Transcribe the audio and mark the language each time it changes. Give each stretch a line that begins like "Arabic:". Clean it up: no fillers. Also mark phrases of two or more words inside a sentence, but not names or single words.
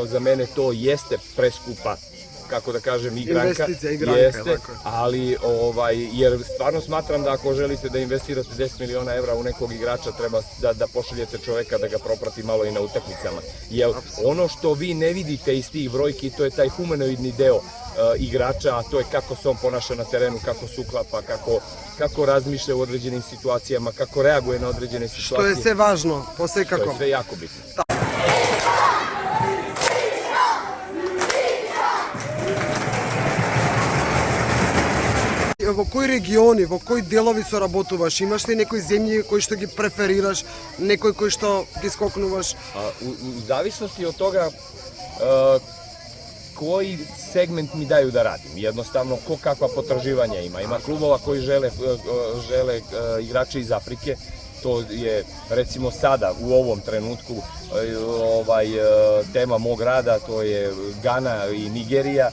Serbian: Za mene to jeste preskupa, kako da kažem, igranka, jeste, ali jer stvarno smatram da ako želite da investirate 10 miliona evra u nekog igrača, treba da pošaljete čoveka da ga proprati malo i na utakmicama. Jer ono što vi ne vidite iz tih brojki, to je taj humanoidni deo igrača, a to je kako se on ponaša na terenu, kako se uklapa, kako razmišlja u određenim situacijama, kako reaguje na određene situacije. Što je sve važno, po svekakom. To je sve jako bitno.
Macedonian: Во кои региони, во кои делови соработуваш? Имаш ли некои земји кои што ги преферираш, некои кои што ги скокнуваш?
Serbian: U zavisnosti od toga koji segment mi daju da radim. Jednostavno, ko kakva potraživanja ima. Ima klubova koji žele igrače iz Afrike. To je recimo sada u ovom trenutku tema mog rada, to je Gana i Nigerija.